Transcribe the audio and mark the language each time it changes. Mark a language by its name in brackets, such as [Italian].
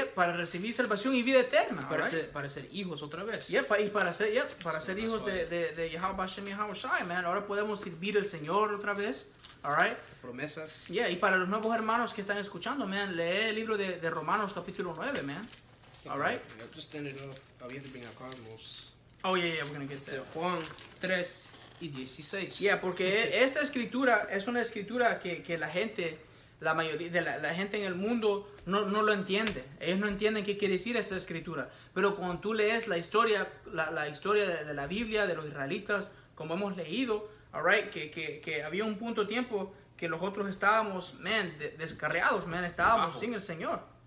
[Spanish] Para recibir salvación y vida eterna. Para ser hijos otra vez. Y para ser hijos de Yahweh Shai, [English] man. [Spanish] Ahora podemos servir al Señor otra vez. [English] Alright. [Spanish] Promesas. Y para los nuevos hermanos que están escuchando, [English] man, [Spanish] lee el libro de Romanos capítulo 9, man. [English] Alright. Just end it off. We have to bring our Cosmos. Oh, yeah, we're gonna get there. [Spanish] Juan 3 y 16. Porque esta escritura es una escritura que la mayoría de la gente en el mundo no lo entiende. Ellos no entienden qué quiere decir esta escritura. Pero cuando tú lees la historia de la Biblia, de los israelitas, como hemos leído, [English] alright, [Spanish] que había un punto de tiempo que nosotros estábamos, descarriados, estábamos sin el Señor.